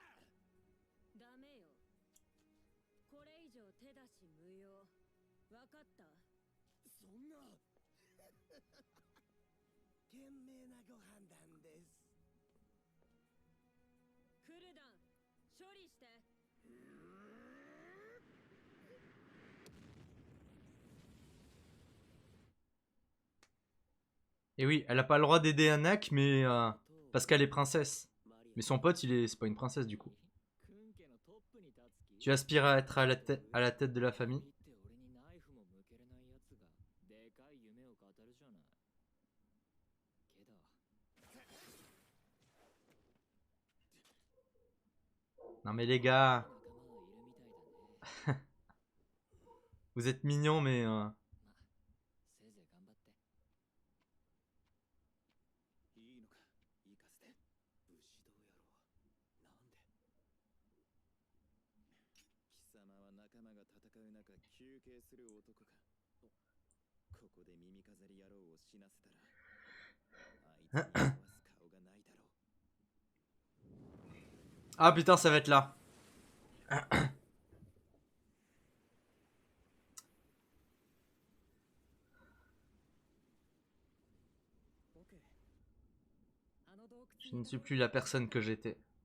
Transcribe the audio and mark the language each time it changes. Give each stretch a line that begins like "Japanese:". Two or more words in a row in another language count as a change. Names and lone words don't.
Japanese: ダメよ。これ以上手出し無用。わかった？そんな懸命なご判断です。クルダン、処理して。
French: Et oui, elle a pas le droit d'aider Anak, mais parce qu'elle est princesse. Mais son pote, c'est pas une princesse du coup. Tu aspires à être à la tête de la famille. Non mais les gars, vous êtes mignons mais...
Japanese: いいのか、行かせて。武士道野郎。なんで。貴様は仲間が戦う中休憩する男か。ここで耳飾り野郎を死なせたら、あいつに合わす顔がないだろう。
French: Ah putain, ça va être là. Je ne suis plus la personne que j'étais.